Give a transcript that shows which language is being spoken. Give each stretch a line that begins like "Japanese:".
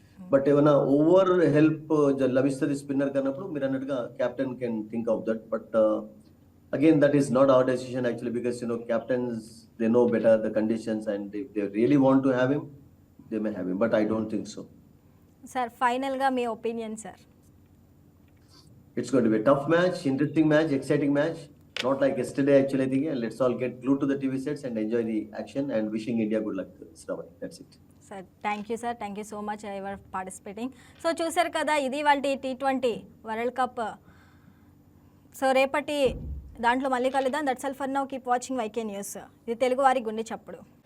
Telugu: But ఏమైనా over help లభిస్తుంది spinner కన్నప్పుడు మీరు అన్నట్టుగా
English: Captain can think of that. But again that is not our decision actually, because captains they know better the conditions and if they really want to have him they may have him. But I don't think so.
Telugu: Sir ఫైనల్గా మీ opinion sir?
English: It's going to be a tough match, interesting match, exciting match. Not like yesterday actually, I think. And let's all get glued to the TV sets and enjoy the action and wishing India good luck, Shravan. That's it.
Telugu: Sir
English: Thank you sir, thank you so much ever participating.
Telugu: So చూసారు కదా, ఇది వాళ్ళ T20 world cup. So రేపటి దాంట్లో మళ్ళీ కలుద్దాం.
English: That's all for now. Keep watching
Telugu: YK news. ఇది తెలుగు వారి గుండె చప్పుడు.